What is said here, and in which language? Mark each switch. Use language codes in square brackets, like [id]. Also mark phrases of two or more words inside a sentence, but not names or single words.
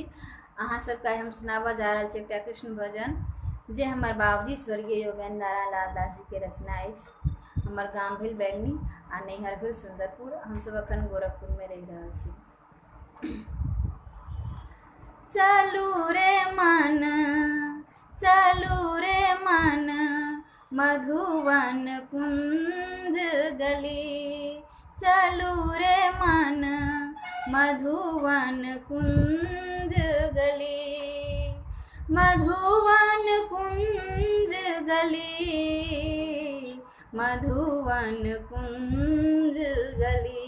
[mai] अहाँ सबका हम सुनावा जा रहल छी एकटा कृष्ण भजन जे हमर बाबूजी स्वर्गीय योगेन्द्र नारायण लाल दास जी के रचना अछि। हमर गाम भेल बैगनी आ नैहर भेल सुंदरपुर। हम सब अखन गोरखपुर में रह रहल छी। चलू रे मन मधुवन कुंज गली, चलू रे मन मधुवन कुंज गली, मधुवन कुंज गली, मधुवन कुंज गली।